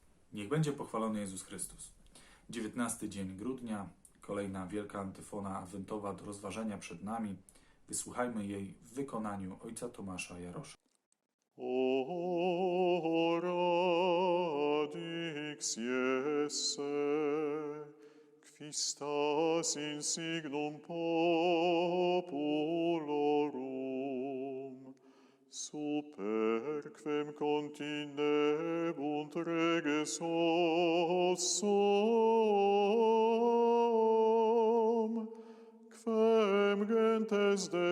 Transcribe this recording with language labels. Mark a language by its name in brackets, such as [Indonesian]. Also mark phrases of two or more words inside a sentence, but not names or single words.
[Polish] Niech będzie pochwalony Jezus Chrystus. 19 dzień grudnia, kolejna wielka antyfona adwentowa do rozważenia przed nami. Wysłuchajmy jej w wykonaniu ojca Tomasza Jarosza. [Latin] O radix Jesse, qui stas in signum populorum, superquem continebunt reges hossum, quem gentes